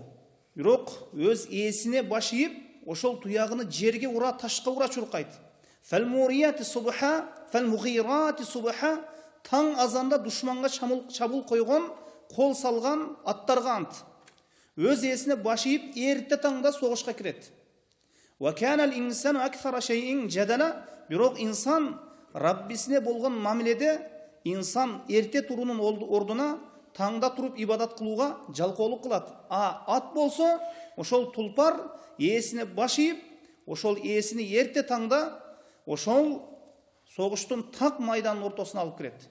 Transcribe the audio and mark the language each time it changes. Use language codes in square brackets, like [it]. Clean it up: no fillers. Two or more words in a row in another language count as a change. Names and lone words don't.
[ky] Бирок өз ээсине баш ийип, ошол туягыны жерге ура, ташка ура чуркайт. [ar] فالموريات صبحا فالمغيرات صبحا, [ky] таң азанда душманга чабул койгон, кол салган аттарга ант. Өз ээсине баш ийип, эрте таңда согушка кирет. [ar] وكان الإنسان أكثر شيء جدلا, [ky] бирок инсан Раббисине болгон мамиледе инсан эрте турунун ордуна таңда туруп ибадат кылууга жалкоолук кылат. Ат болсо, ошол тулпар ээсине баш ийип, ошол ээсини эрте таңда ошол согуштун так майданын ортосуна алып кирет.